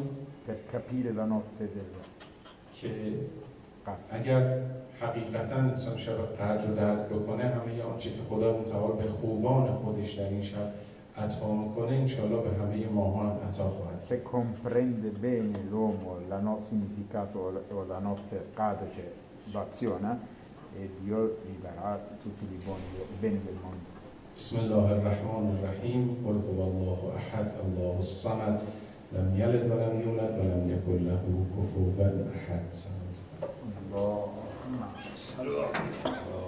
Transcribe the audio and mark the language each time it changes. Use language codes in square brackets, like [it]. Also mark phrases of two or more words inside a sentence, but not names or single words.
[it] Per capire la notte del [fa] که [it] Qadr. [fa] اگر حقیقتا انسان شب قدر رو درک بکنه همه آنچه که خدا متعال به خوبان خودش در این شب عطا میکنه انشاءالله به همه ماها هم عطا خواهد. [it] Se comprende bene l'uomo significato o la notte Qadr che lo aziona, e Dio gli darà tutti i beni del mondo. [ar] بسم الله الرحمن الرحیم. قل هو الله احد الله الصمد لم یلد ولم یولد ولم یکن له کفوا احد. اللهم صل